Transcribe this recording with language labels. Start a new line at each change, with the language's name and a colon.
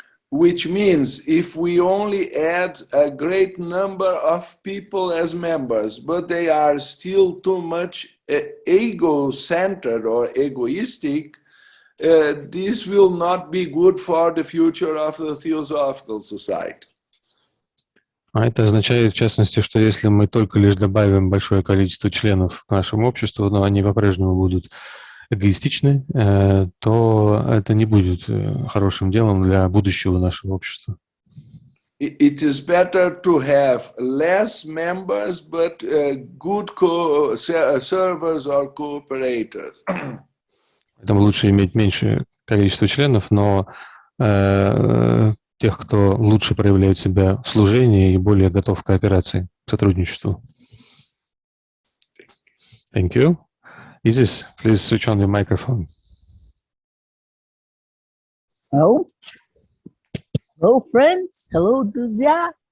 English: Which means if we only add a great number of people as members, but they are still too much ego-centered or egoistic, this will not be good for the future of the Theosophical Society.
Russian: А это означает, в частности, что если мы только лишь добавим большое количество членов к нашему обществу, но они по-прежнему будут эгоистичны, то это не будет хорошим делом для будущего нашего общества.
English: It is better to have less members, but good servers or cooperators.
Russian: Поэтому лучше иметь меньшее количество членов, но тех, кто лучше проявляет себя в служении и более готов к кооперации, к сотрудничеству.
English: Thank you. Isis, please switch on your microphone. Hello. Hello, friends. Hello,
Russian: друзья.